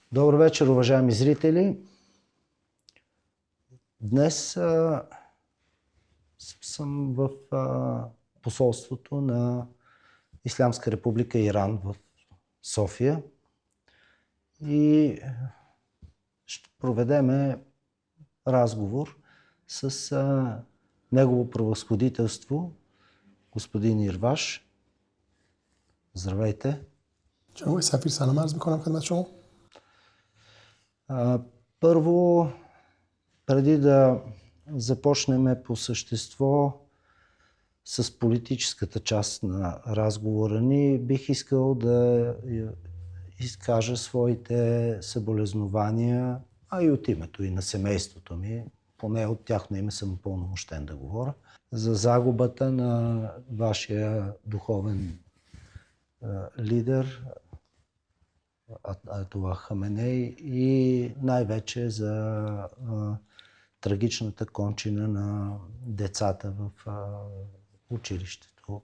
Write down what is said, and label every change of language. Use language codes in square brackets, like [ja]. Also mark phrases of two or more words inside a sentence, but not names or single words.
[bg] Добър вечер, уважаеми зрители! Днес съм в посолството на Ислямска република Иран в София и ще проведем разговор с Негово превъзходителство господин Ирваш. Здравейте! [fa] جناب سفیر سلام عرض میکنم خدمت شما. [bg] Първо, преди да започнем по същество с политическата част на разговора ни, бих искал да изкажа своите съболезнования, а и от името и на семейството ми, поне от тяхно име съм упълномощен да говоря, за загубата на вашия духовен лидер Аятола Хаменей и най-вече за трагичната кончина на децата в училището.